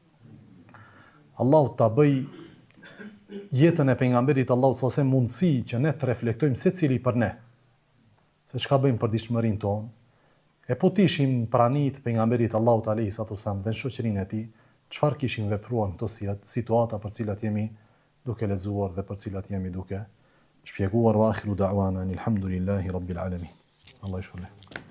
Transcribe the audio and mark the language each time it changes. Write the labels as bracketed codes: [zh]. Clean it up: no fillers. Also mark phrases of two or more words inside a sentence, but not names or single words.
[sq] Allahu ta bëj jetën e pejgamberit Allahut [ar] صلى الله عليه وسلم [sq] mundësi që ne të reflektojmë secili për ne, se çka bëjmë për dishmërinë tonë, e po tishim pranit pejgamberit Allahut [ar] عليه وسلم [sq] dhe në shoqërinë e tij, çfarë kishim vepruar në këto situata për cilat jemi duke lexuar dhe për cilat jemi duke shpjeguar. [ar] وآخر دعوانا الحمد لله رب العالمين. [sq] Allah i shpëlbej.